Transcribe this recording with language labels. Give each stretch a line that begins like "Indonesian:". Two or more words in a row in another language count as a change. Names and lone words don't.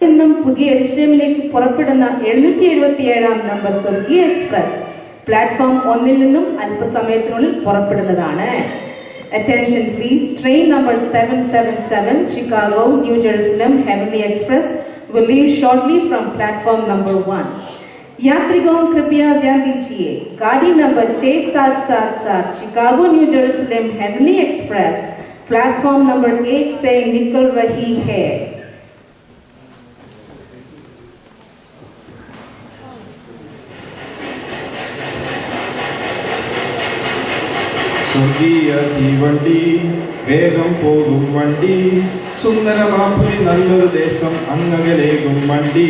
Malayalam: നിന്നും പുതിയ എരുശലേമിലേക്ക് പുറപ്പെടുന്ന 777 നമ്പർ സ്വർഗീയ എക്സ്പ്രസ് പ്ലാറ്റ്ഫോം 1 നിന്നും അല്പസമയത്തിനുള്ളിൽ പുറപ്പെടുന്നതാണ്.
English: Attention please, train number 777 Chicago, New Jerusalem Heavenly Express will leave shortly from platform number 1.
Hindi: यात्रियों कृपया ध्यान दीजिए, गाड़ी नंबर 6777 शिकागो न्यू जेरूसलम हेवनली एक्सप्रेस प्लेटफॉर्म नंबर 1 से निकल रही है.
Malayalam: സ്വർഗീയ തീവണ്ടി വേഗം പോകും വണ്ടി, സുന്ദരമാപ്പുരി നല്ലൊരു ദേശം അങ്ങകലേകും വണ്ടി.